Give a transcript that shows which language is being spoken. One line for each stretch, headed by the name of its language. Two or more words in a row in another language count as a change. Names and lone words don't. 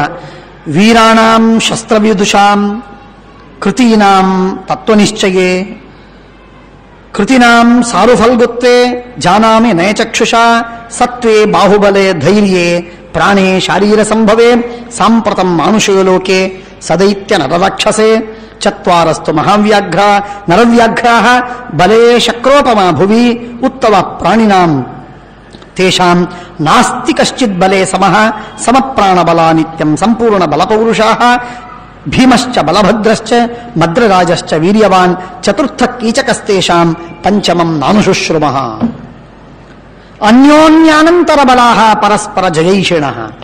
Sanskrit: ವೀರಾಣಾಂ ಶಸ್ತ್ರವಿದುಷಾಂ ಕೃತೀನಾಂ ತತ್ವನಿಶ್ಚಯೇ ಕೃತಿನಾಂ ಸಾರುಫಲ್ಗುತ್ವೆ ಜಾನಾಮಿ ನಯಚಕ್ಷುಷಾ ಸತ್ವೇ ಬಾಹುಬಲೆ ಧೈರ್ಯೇ ಪ್ರಾಣೇ ಶಾರೀರ ಸಂಭವೇ ಸಾಂಪ್ರತಂ ಮಾನುಷೇ ಲೋಕೆ ಸದೈತ್ಯ ನರರಾಕ್ಷಸೆ ಚತ್ವಾರಸ್ತು ಮಹಾವ್ಯಾಘ್ರ ನರವ್ಯಾಘ್ರಾಃ ಬಲೇ ಶಕ್ರೋಪಮಾ ಭುವಿ ಉತ್ತಮ ಪ್ರಾಣಿನಾಂ ತೇಷಾಂ ನಾಸ್ತಿ ಕಶ್ಚಿತ್ ಬಲೇ ಸಮಃ ಸಮಪ್ರಾಣಬಲ ನಿತ್ಯಂ ಸಂಪೂರ್ಣ ಬಲಪೌರುಷಾಃ ಭೀಮಶ್ಚ ಬಲಭದ್ರಶ್ಚ ಮದ್ರರಾಜಶ್ಚ ವೀರ್ಯವಾನ್ ಚತುರ್ಥ ಕೀಚಕಸ್ತೇಷಾಂ ಪಂಚಮಂ ನಾನುಶುಶ್ರುಮಃ ಅನ್ಯೋನ್ಯಾನಂತರ ಬಲಾಃ ಪರಸ್ಪರ ಜಯೈಷಿಣಃ.